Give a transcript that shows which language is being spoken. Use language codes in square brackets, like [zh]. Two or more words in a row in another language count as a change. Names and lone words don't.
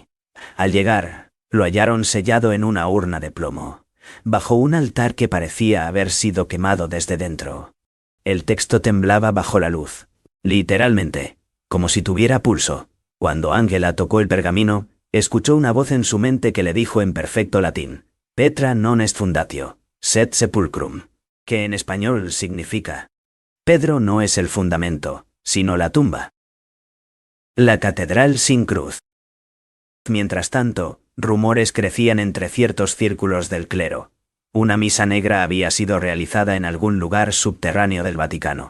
[es] Al llegar, lo hallaron sellado en una urna de plomo, bajo un altar que parecía haber sido quemado desde dentro. El texto temblaba bajo la luz, literalmente, como si tuviera pulso. Cuando Ángela tocó el pergamino, escuchó una voz en su mente que le dijo en perfecto latín, [la] Petra non est fundatio, sed sepulcrum, [es] que en español significa, Pedro no es el fundamento, sino la tumba. La catedral sin cruz. Mientras tanto, rumores crecían entre ciertos círculos del clero. Una misa negra había sido realizada en algún lugar subterráneo del Vaticano.